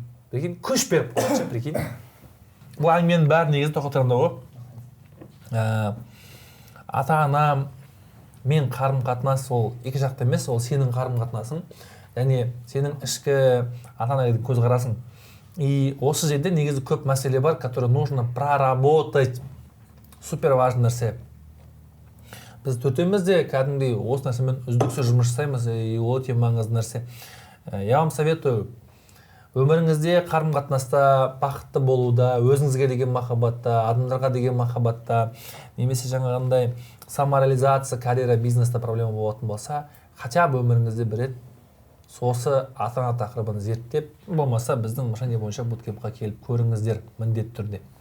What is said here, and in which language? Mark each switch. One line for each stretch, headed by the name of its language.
Russian: Прикинь,
Kazakh: күш беріп қойды, прикинь. Бұл әңгіменің бәрі негізі тоқтатқанда ғой. Ата-анам мен қарым-қатынас ол екі жақты емес, ол сенің қарым-қатынасың, және сенің ішкі ата-анаға көзқарасың. И осы жерде негізі көп мәселе бар,
Russian: который нужно проработать. Супер важный
Kazakh: нәрсе. Біз төртеуміз де кәдімгідей осы нәрсемен үздіксіз жұмыс жасаймыз, и ол өте маңызды нәрсе.
Russian: Я вам советую,
Kazakh: өміріңізде қарым-қатынаста бақытты болуда, өзіңізге деген махаббатта, адамдарға деген махаббатта, немесе жаңағындай самореализация, карьера, бизнеста проблема болатын болса,
Russian: хотя бы
Kazakh: өміріңізде бір рет сосы ата-ана тақырыбын зерттеп, болмаса біздің машине бойынша буткемпқа келіп көріңіздер міндетті түрде.